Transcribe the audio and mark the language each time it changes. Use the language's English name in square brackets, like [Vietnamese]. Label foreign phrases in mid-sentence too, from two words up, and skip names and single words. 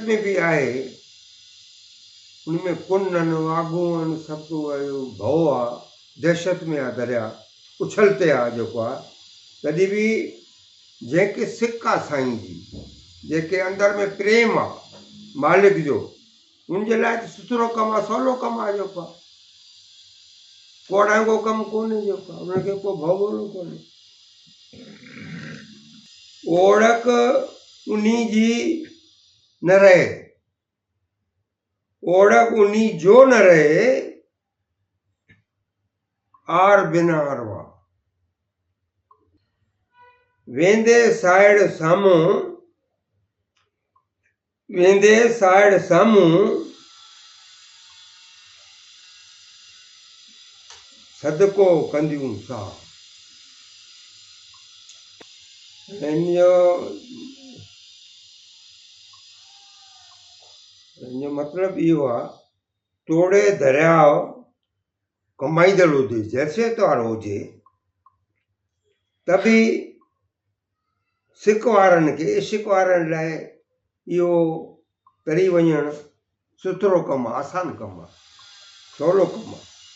[Sindhi] में बि आहे, उनमें कुन आहिनि, वाघूं आहिनि, सभु भउ आहे, दहशत में आहे दरिया, उछल ते आहे जेको आहे, तॾहिं बि जंहिंखे सिक आहे साईं जी, जेके अंदरि में प्रेम आहे मालिक जो, उनजे लाइ त सुथरो कमु आहे, सवलो कमु आहे जेको आहे, कोड़ांगो कमु कोन्हे जेको आहे, उनखे को भवलो कोन्हे। ओड़क उन्ही जी न रहे, ओड़क उन्ही जो न रहे, आर बिना अरवा, वेंदे साइड़ साम्हूं, वेंदे साइड़ साम्हूं सदको कंदियूं सा। हिनजो मतिलबु इहो आहे, तोड़े दरियाव कमाईंदड़ हुजे, हैसियत वारो हुजे, त बि सिक वारनि खे इश्क वारनि लाइ इहो तरी वञणु सुथरो कमु आहे, आसान कमु आहे, सवलो कमु आहे।